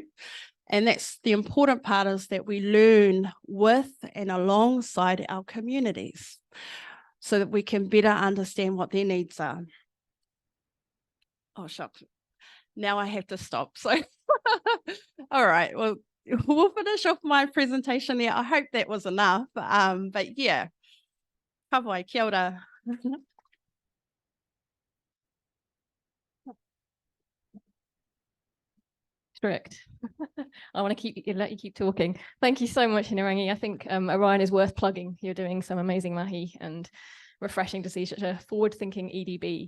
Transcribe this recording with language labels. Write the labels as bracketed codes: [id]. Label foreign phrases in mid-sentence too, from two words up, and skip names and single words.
[en] And that's the important part, is that we learn with and alongside our communities so that we can better understand what their needs are. Oh, shucks. Now I have to stop. So, all right, well, we'll finish off my presentation there. I hope that was enough. But yeah, [mi] ka wai, kia ora. [en] Correct. I want to let you keep talking. Thank you so much, Hinerangi. I think Orion is worth plugging. You're doing some amazing mahi, and refreshing to see such a forward-thinking EDB.